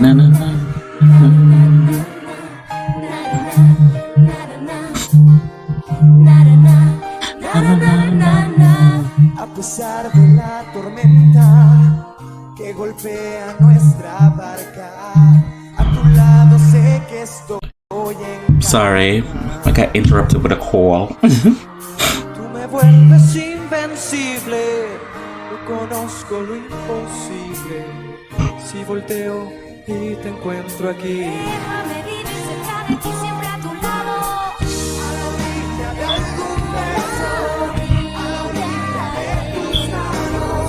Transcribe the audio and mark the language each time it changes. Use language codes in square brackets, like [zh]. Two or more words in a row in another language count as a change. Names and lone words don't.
[es] Na, na, na. A pesar de la tormenta que golpea nuestra barca, a tu lado sé que estoy en [en] Sorry, I got interrupted with a call. [es] Tú me vuelves invencible, no conozco lo imposible. Si volteo y te encuentro aquí. Déjame vivir cerca de ti, siempre a tu lado. A la orilla de algún beso, a la orilla de tus manos.